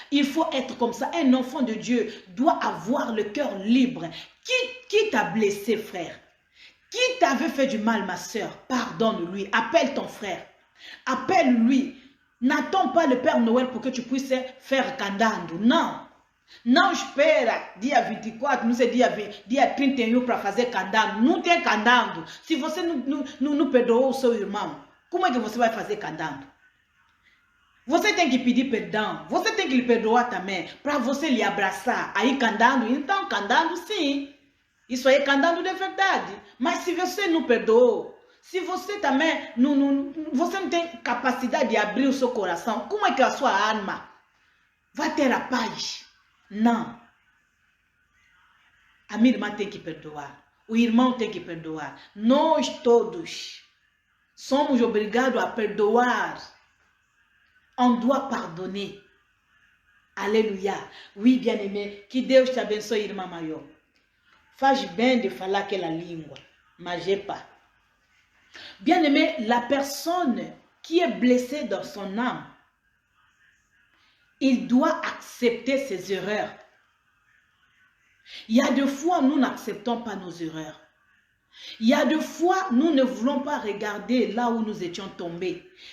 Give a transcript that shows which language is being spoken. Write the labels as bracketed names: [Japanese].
[French] Il faut être comme ça. Un enfant de Dieu doit avoir le cœur libre. Qui t'a blessé, frère? Qui t'avait fait du mal, ma soeur? Pardonne-lui. Appelle ton frère. Appelle-lui. N'attends pas le Père Noël pour que tu puisses faire candando. Non. [Portuguese] Não espera dia 24, não sei dia 31 para fazer candando. Não tem candando. Se você não perdoou o seu irmão, como é que você vai fazer candando? Você tem que pedir perdão. Você tem que lhe perdoar também. Para você lhe abraçar. Aí candando. Então candando sim. Isso aí é candando de verdade. Mas se você não perdoou, se você também você não tem capacidade de abrir o seu coração, como é que a sua alma vai ter a paz? Não. A minha irmã tem que perdoar. O irmão tem que perdoar. Nós todos somos obrigados a perdoar. [French] On doit pardonner. Alléluia. Oui, bien-aimé. [Portuguese] Que Deus te abençoe, irmã maior. Faz bem de falar aquela língua, mas [French] j'ai pas. Bien-aimé, la personne qui est blessée dans son âme, il doit accepter ses erreurs. Il y a des fois, nous n'acceptons pas nos erreurs. Il y a des fois, nous ne voulons pas regarder là où nous étions tombés.